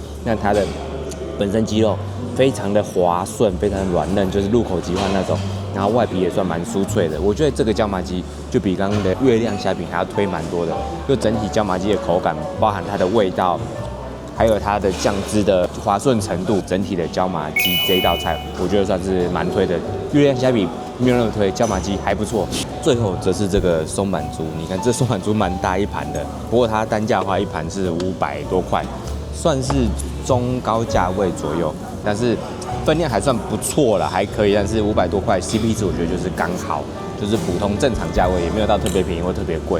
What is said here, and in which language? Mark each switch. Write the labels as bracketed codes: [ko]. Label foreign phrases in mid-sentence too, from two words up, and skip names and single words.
[zh] 那它的本身雞肉非常的滑順，非常的軟嫩，就是入口即化那種，然後外皮也算蠻酥脆的。我覺得這個椒麻雞就比剛剛的月亮蝦餅還要推蠻多的，就整體椒麻雞的口感，包含它的味道，還有它的醬汁的滑順程度，整體的椒麻雞這一道菜，我覺得算是蠻推的。月亮蝦餅沒有那麼推，椒麻雞還不錯。最後則是這個松板豬，你看這松板豬蠻大一盤的，不過它單價的話一盤是500多塊，算是中高價位左右，但是分量還算不錯了，還可以。但是500多塊 CP 值我覺得就是剛好，就是普通正常價位，也沒有到特別便宜或特別貴。